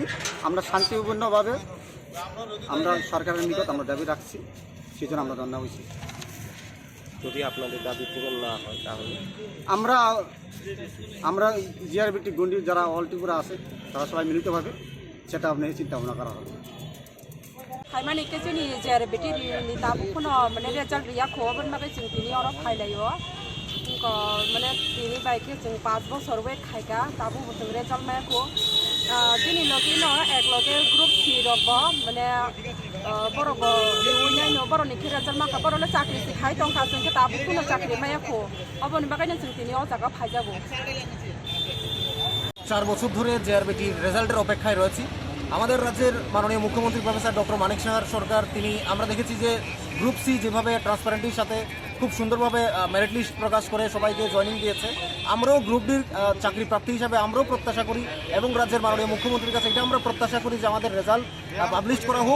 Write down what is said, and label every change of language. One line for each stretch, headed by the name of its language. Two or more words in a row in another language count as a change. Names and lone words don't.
Bangla: আমরা শান্তিপূর্ণভাবে আমরা সরকারের নিকট আমরা দাবি রাখছি, সেই জন্য আমরা ধর্ণা বইছি। যদি আপনাদের দাবি পূরণ না হয় তাহলে আমরা JRBT গন্ডি যারা
English: All Tripura
Bangla: আছে তারা সবাই মিলিতভাবে সেটা আপনার চিন্তা ভাবনা করা হবে।
Kok Borok: हाइमानी के जोंनि JRBT नि दाबो खनो माने रिजाल्ट गैया खबन माबे जों दिनि अर फाइलायो को माने दिनि बाइके जों 5 बছर वेट खायगा दाबो जों रिजाल्ट मायखो दिनि लगिनो एक लगे ग्रुप C रबो माने बरगो निउनायनो बरनि के रिजाल्ट माका बरले चाकरि सिखाय दंखा जों के दाबो खनो चाकरि मायखो अबनि बागायनो जों दिनि अ जागा फाइजाबो
Bangla: 4 বছর ধরে JRBT রেজাল্টের অপেক্ষায় রয়েছি। আমাদের রাজ্যের মাননীয় মুখ্যমন্ত্রী প্রফেসর ডক্টর মানিক সাহার সরকার তিনি আমরা দেখেছি যে গ্রুপ সি যেভাবে ট্রান্সপারেন্টির সাথে খুব সুন্দরভাবে
English: merit list
Bangla: প্রকাশ করে সবাইকে জয়েনিং দিয়েছে, আমরাও গ্রুপ ডির চাকরি প্রার্থী হিসাবে আমরাও প্রত্যাশা করি এবং রাজ্যের মাননীয় মুখ্যমন্ত্রীর কাছে এটা আমরা প্রত্যাশা করি যে আমাদের রেজাল্ট পাবলিশ করা হোক।